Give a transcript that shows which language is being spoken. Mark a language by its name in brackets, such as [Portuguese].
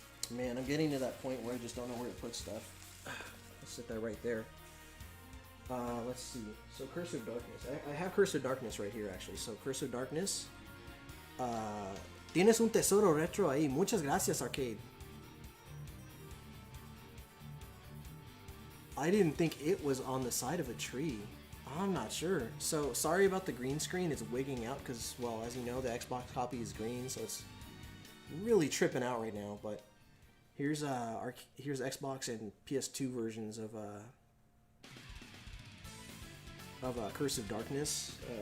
[English] Man, I'm getting to that point where I just don't know where to put stuff. Let's sit that right there. Let's see. So Curse of Darkness. I have Curse of Darkness right here, actually. So Curse of Darkness. [Spanish] Tienes un tesoro retro ahí. Muchas gracias, Arcade. [English] I didn't think it was on the side of a tree. I'm not sure. So, sorry about the green screen. It's wigging out because, well, as you know, the Xbox copy is green, so it's really tripping out right now. But here's Xbox and PS2 versions of Curse of Darkness.